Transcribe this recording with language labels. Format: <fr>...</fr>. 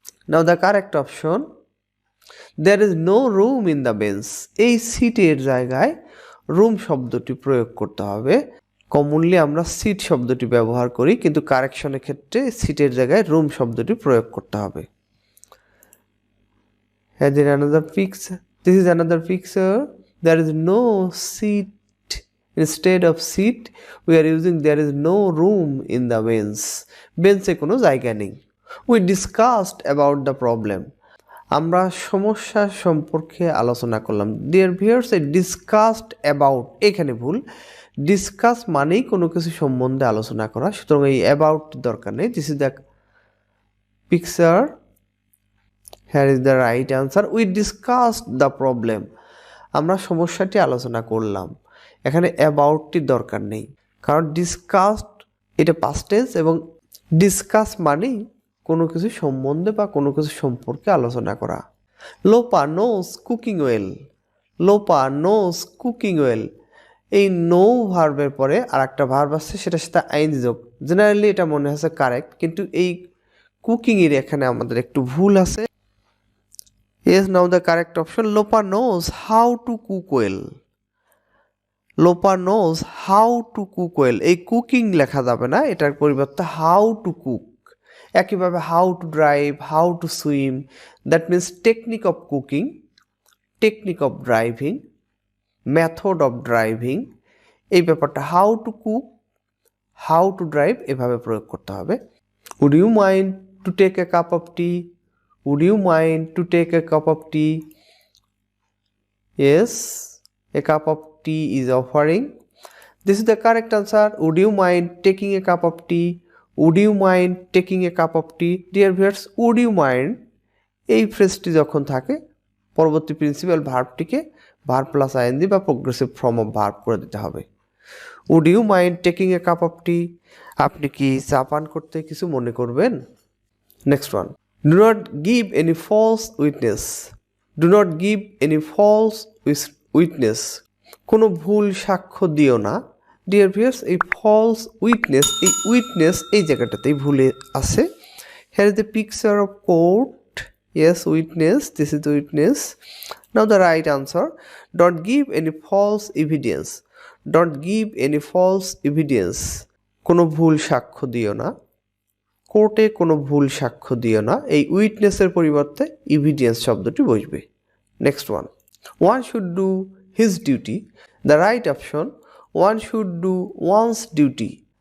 <en>Now the correct option, there is no room in the bench.</en> <bn>এই সিটের জায়গায় room শব্দটি প্রয়োগ করতে হবে. কমনলি আমরা সিট শব্দটি ব্যবহার করি, কিন্তু কারেকশনের ক্ষেত্রে সিটের জায়গায় রুম শব্দটি প্রয়োগ করতে হবে.</bn> <en>Here is another picture. This is another picture. There is no seat. Instead of seat, we are using there is no room in the bench.</en> <bn>বেঞ্চে কোনো জায়গা নেই.</bn> <en>We discussed about the problem.</en> <bn>আমরা সমস্যা সম্পর্কে আলোচনা করলাম.</bn> <en>Dear viewers, discussed about</en> <bn>এখানে ভুল. ডিসকাস মানেই কোনো কিছু সম্বন্ধে আলোচনা করা, সুতরাং এই অ্যাবাউট দরকার নেই.</bn> <en>This is the picture. Here is the right answer. We discussed the problem.</en> <bn>আমরা সমস্যাটি আলোচনা করলাম. এখানে অ্যাবাউটটি দরকার নেই, কারণ ডিসকাসড এটা পাস্ট টেন্স এবং ডিসকাস মানেই কোনো কিছু সম্বন্ধে বা কোনো কিছু সম্পর্কে আলোচনা করা.</bn> <en>Lopa knows cooking well. Lopa knows cooking well.</en> <bn>এই নো ভার্বের পরে আর একটা ভার্ব আছে, সেটার সাথে আইএনজি যোগ. জেনারেলি এটা মনে হচ্ছে কারেক্ট, কিন্তু এই কুকিংয়ের এখানে আমাদের একটু ভুল আছে.</bn> <en>Yes, now the correct option, Lopa knows how to cook well. Lopa knows how to cook well.</en> <bn>এই কুকিং লেখা যাবে না, এটার পরিবর্তে হাউ টু কুক.</bn> <en>একইভাবে how to drive, how to swim, that means technique of cooking, technique of driving, method of driving.</en> <bn>এই ব্যাপারটা how to cook, how to drive এভাবে প্রয়োগ করতে হবে.</bn> <en>Would you mind to take a cup of tea. Would you mind to take a cup of tea. Yes, a cup of tea is offering. This is the correct answer. Would you mind taking a cup of tea? Would you mind taking a cup of tea? Dear viewers, would you mind</en> <bn>এই ফ্রেজটি যখন থাকে পরবর্তী principal ভার্বটিকে verb plus ING বা progressive form of verb করে দিতে হবে.</bn> <en>Would you mind taking a cup of tea?</en> <bn>আপনি কি চা পান করতে কিছু মনে করবেন?</bn> <en>Next one, do not give any false witness. Do not give any false witness,</en> <bn>কোনো ভুল সাক্ষ্য দিও না। ডিয়ার ভিউয়ার্স, এই ফলস উইটনেস, এই উইটনেস এই জায়গাটাতেই ভুলে আছে।</bn> <en>Here is the picture of court. Yes, witness, this is the witness. Now the right answer, don't give any false evidence. Don't give any false evidence.</en> <bn>কোনো ভুল সাক্ষ্য দিও না, কোর্টে কোনো ভুল সাক্ষ্য দিও না। এই উইটনেসের পরিবর্তে এভিডেন্স শব্দটি বসবে।</bn> <en>Next one, one should do his duty. The right option, one should do one's duty.</en>